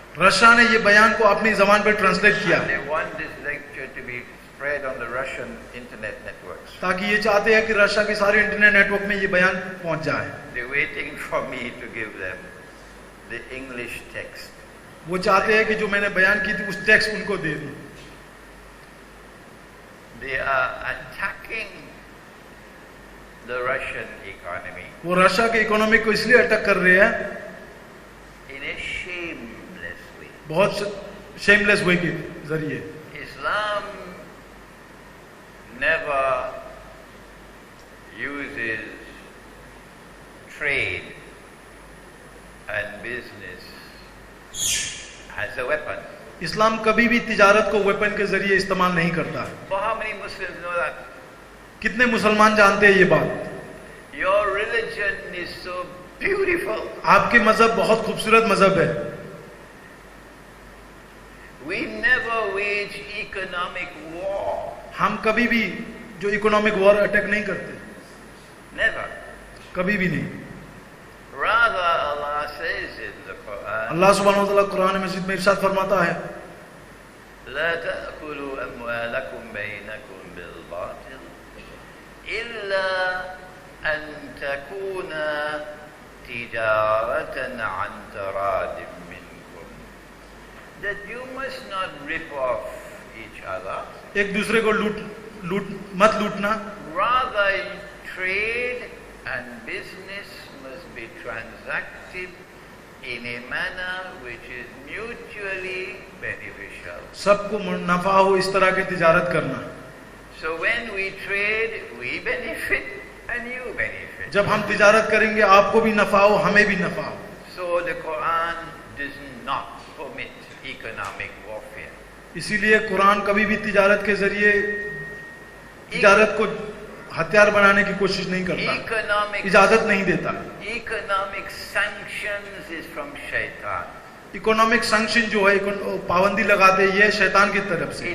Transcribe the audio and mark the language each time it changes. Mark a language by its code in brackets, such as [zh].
[hi] Russia ने ये बयान को अपनी जबान पर ट्रांसलेट किया [en] And they want this lecture to be spread on the Russian internet networks. [hi] ताकि ये चाहते हैं कि रशिया के सारे इंटरनेट नेटवर्क में ये बयान पहुंच जाए। [en] They're waiting for me to give them the English text. [hi] वो चाहते हैं कि जो मैंने बयान की थी उस टेक्स्ट उनको दे दूं। [en] They are attacking the Russian economy [hi] वो रशिया के इकोनॉमी को इसलिए अटैक कर रहे हैं [en] in a shameless way. [hi] बहुत शेमलेस वे के जरिए। [en] Islam never uses trade and business as a weapon. [hi] इस्लाम कभी भी तिजारत को वेपन के जरिए इस्तेमाल नहीं करता। [en] But how many Muslims know that? [hi] कितने मुसलमान जानते हैं ये बात? [en] Your religion is so beautiful. [hi] आपके मजहब बहुत खूबसूरत मजहब है। [en] We never wage economic war. [hi] हम कभी भी जो इकोनॉमिक वॉर अटैक नहीं करते, [en] Never. [hi] कभी भी नहीं। [en] Rather, Allah says in the Quran, [hi] अल्लाह सुब्हानहू व तआला कुरान मजीद में इरशाद फरमाता है, [ar] لا تأكلوا أموالكم بينكم بالباطل إلا أن تكون تجارة عن تراض منكم. [en] That you must not rip off each other. [hi] एक दूसरे को मत लूटना। [en] Rather, trade and business must be transacted in a manner which is mutually beneficial. [hi] सबको नफा हो इस तरह की तिजारत करना। [en] So when we trade, we benefit and you benefit. [hi] जब हम तिजारत करेंगे आपको भी नफा हो, हमें भी नफा हो। [en] So the Quran does not permit economic warfare. [hi] इसीलिए कुरान कभी भी तिजारत के जरिए तिजारत को हथियार बनाने की कोशिश नहीं करता, इजाजत नहीं देता। [en] Economic sanctions is from shaitan. [hi] Economic sanction जो है, पाबंदी लगाते हैं, ये शैतान की तरफ से।